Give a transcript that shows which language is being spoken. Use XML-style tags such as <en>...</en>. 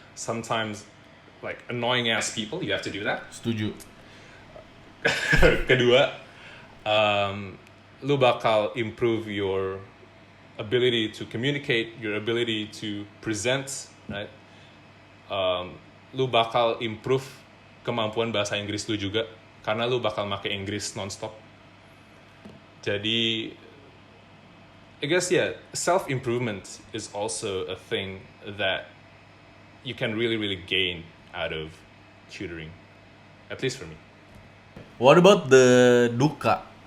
<en>Sometimes like annoying ass people, you have to do that.</en> <id>Setuju. Kedua, lu bakal</id> <en>improve your ability to communicate, your ability to present, right?</en> <id>Lu bakal improve kemampuan bahasa Inggris lu juga, karena lu bakal pakai Inggris nonstop.</id> <en>Jadi, I guess self-improvement is also a thing that you can really gain out of tutoring, at least for me. What about the duka?</en>